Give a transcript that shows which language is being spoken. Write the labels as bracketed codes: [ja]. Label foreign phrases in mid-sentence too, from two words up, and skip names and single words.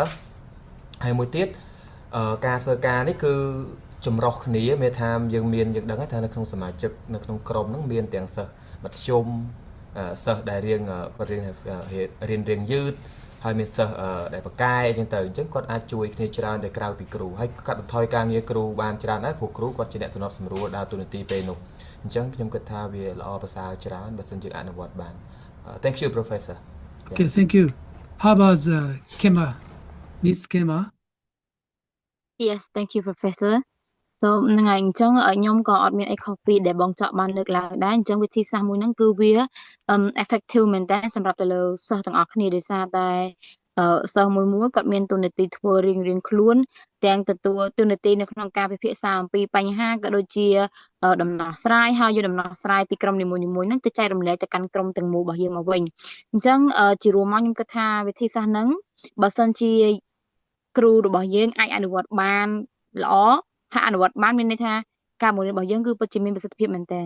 [km] ស្សហើយមួយទៀតការធ្វើការនេះគឺចម្រុះគ្នាមានថាយើងដឹងថានៅក្នុងសមាជិកនៅក្នុងក្រុមហ្នឹងមានទាំងសិស្សមធ្យមសិស្សដែលរៀនយឺតហើយមានសិស្សដែលបកែអញ្ចឹងទៅអញ្ចឹងគាត់អាចជួយគ្នាច្រើនដែលក្រៅពីគ្រូហើយកាត់បន្ថយការងារគ្រូបានច្រើនដែរព្រោះគ្រូគាត់ជាអ្នកសម្របសម្រួលដើរតួនាទីពេលនោះអញ្ចឹងខ្ញុំគិតថាវាល្អប្រសើរច្រើនបើសិនជាអនុវត្តបាន [en] Thank you Professor Okay, thank you. How about Kema? Miss Kema? Yes, thank you, Professor. [km] So ហ្នឹងហើយអញ្ចឹងខ្ញុំក៏អត់មានអីខុសពីដែលបងចောက်បានលើកឡើងដែរអញ្ចឹងវិធីសាស្ត្រមួយហ្នឹងគឺវា effective មែន តើសម្រាប់ទៅលើសិស្សទាំងអស់គ្នាដោយសារតែសិស្សមួយគាត់មានទូនាទីធ្វើរៀងខ្លួនទាំងទទួលទូនាទីនៅក្នុងការពិភាក្សាអំពីបញ្ហាក៏ដូចជាដំណោះស្រាយហើយយកដំណោះស្រាយពីក្រុមនីមួយៗហ្នឹងទៅចែករំលែកទៅកាន់ក្រុមទាំងមូលរបស់យើងមកវិញអញ្ចឹងជារួមមកខ្ញុំគិតថាវិធីសាស្ត្រហ្នឹងបើសិនជាគ្រូរបស់យើងអាចអនុវត្តបានល្អហើយអនុវត្តបានមានន័យថាការបង្រៀនរបស់យើងគឺពិតជាមានប្រសិទ្ធភាពមែនទែន